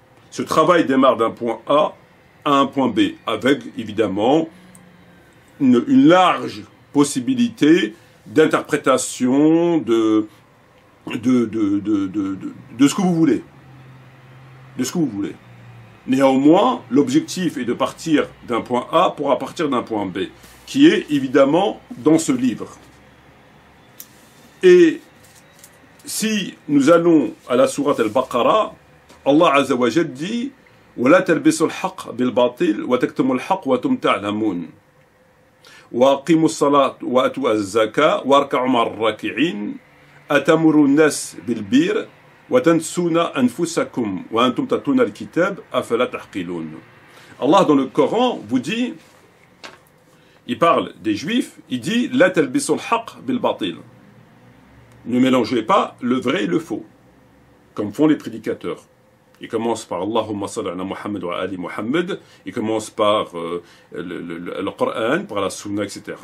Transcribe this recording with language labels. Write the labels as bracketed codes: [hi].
[fr] Ce travail démarre d'un point A à un point B, avec évidemment une large possibilité d'interprétation de ce que vous voulez. De ce que vous voulez. Néanmoins, l'objectif est de partir d'un point A pour partir d'un point B, qui est évidemment dans ce livre. Et si nous allons à la sourate Al-Baqarah, Allah Azza wa Jalla dit [ar] وَلَا تَلْبِسُوا الْحَقَّ بِالْبَاطِلِ وَتَكْتُمُوا الْحَقَّ وَأَنْتُمْ تَعْلَمُونَ وَأَقِيمُوا الصَّلَاةَ وَآتُوا الزَّكَاةَ وَارْكَعُوا مَعَ الرَّاكِعِينَ أَتَأْمُرُونَ النَّاسَ بِالْبِرِّ وَتَنْسُونَ أَنفُسَكُمْ وَأَنْتُمْ تَتْلُونَ الْكِتَابَ أَفَلَا تَعْقِلُونَ. [fr] Allah dans le Coran vous dit, il parle des Juifs, il dit [ar] لَا تَلْبِسُوا الْحَقَّ بِالْبَاطِلِ. [fr] Ne mélangez pas le vrai et le faux, comme font les prédicateurs. Ils commencent par Allahumma salli ala Muhammad wa ali Muhammad, ils commencent par le Coran, par la Sunna, etc.